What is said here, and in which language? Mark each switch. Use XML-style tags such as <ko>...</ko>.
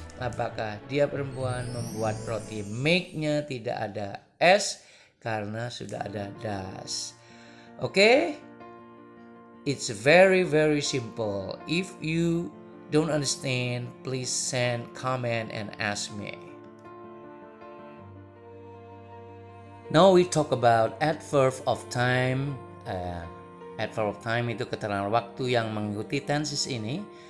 <id>Apakah dia perempuan membuat roti? Make-nya tidak ada s karena sudah ada does.</id> <en>Okay? It's very very simple. If you don't understand, please send comment and ask me. Now we talk about adverb of time.</en> <id>Adverb of time itu keterangan waktu yang mengikuti tenses ini.</id>